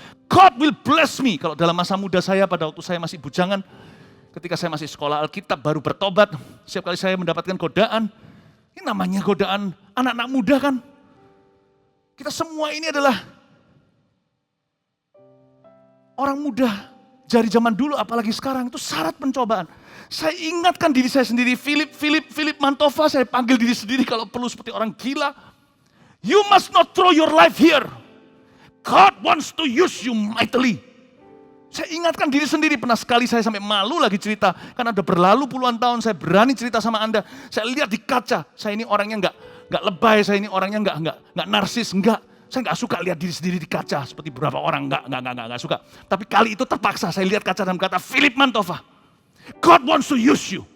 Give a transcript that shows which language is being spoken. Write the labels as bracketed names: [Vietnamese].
[English] God will bless me. [Indonesian] Kalau dalam masa muda saya, pada waktu saya masih bujangan, ketika saya masih sekolah Alkitab, baru bertobat, setiap kali saya mendapatkan godaan, ini namanya godaan anak-anak muda kan? Kita semua ini adalah orang muda, dari zaman dulu apalagi sekarang, itu syarat pencobaan. Saya ingatkan diri saya sendiri, Philip Mantova, saya panggil diri sendiri kalau perlu seperti orang gila. [English] You must not throw your life here. God wants to use you mightily. [Indonesian] Saya ingatkan diri sendiri, pernah sekali saya sampai malu lagi cerita, karena udah berlalu puluhan tahun saya berani cerita sama Anda. Saya lihat di kaca, saya ini orangnya enggak lebay, saya ini orangnya enggak narsis, enggak. Saya enggak suka lihat diri sendiri di kaca seperti beberapa orang, enggak suka. Tapi kali itu terpaksa saya lihat kaca dan berkata, Philip Mantova, [English] God wants to use you.